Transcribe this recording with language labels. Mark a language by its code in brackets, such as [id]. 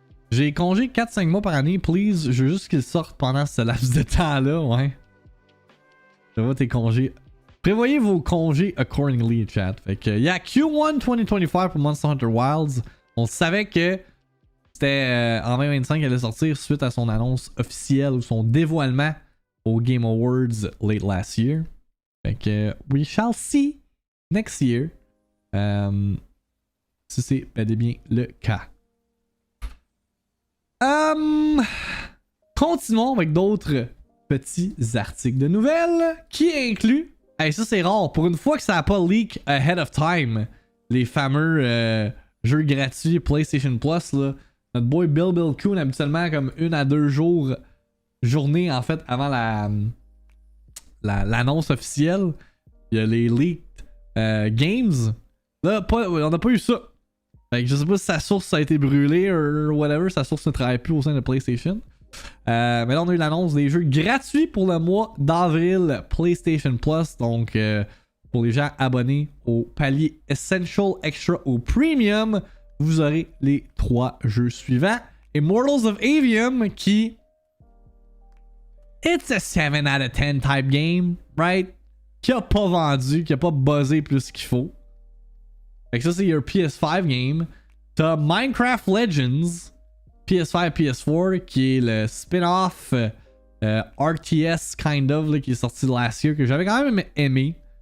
[fr] J'ai congé 4-5 mois par année, please. Je veux juste qu'ils sortent pendant ce laps de temps-là, ouais. Ça va tes congés. Prévoyez vos congés accordingly, chat. Fait que, yeah, Q1 2025 pour Monster Hunter Wilds. On savait que c'était en 2025 qu'elle allait sortir suite à son annonce officielle ou son dévoilement au Game Awards [en] late last year. [fr] Fait que, [en] we shall see next year. [fr] Si c'est bel et bien le cas. Continuons avec d'autres petits articles de nouvelles qui incluent. Hey, ça c'est rare. Pour une fois que ça n'a pas leak [en] ahead of time, [fr] les fameux jeux gratuits PlayStation Plus, là. Notre boy Bill Coon, habituellement, comme 1 à 2 jours. Journée en fait avant l'annonce officielle, il y a les [en] leaked games. [fr] Là, on n'a pas eu ça. Fait que je sais pas si sa source a été brûlée ou whatever, sa source ne travaille plus au sein de PlayStation. Mais là, on a eu l'annonce des jeux gratuits pour le mois d'avril PlayStation Plus. Donc, pour les gens abonnés au palier Essential, Extra ou Premium, vous aurez les 3 jeux suivants. Immortals of Avium qui. [en] It's a 7 out of 10 type game, right? [fr] Qui a pas vendu, qui a pas buzzé plus qu'il faut. Fait que ça, c'est [en] your PS5 game. [fr] T'as Minecraft Legends, PS5, PS4, qui est le spin-off RTS [en] kind of, [fr] là, qui est sorti [en] last year, [fr] que j'avais quand même aimé.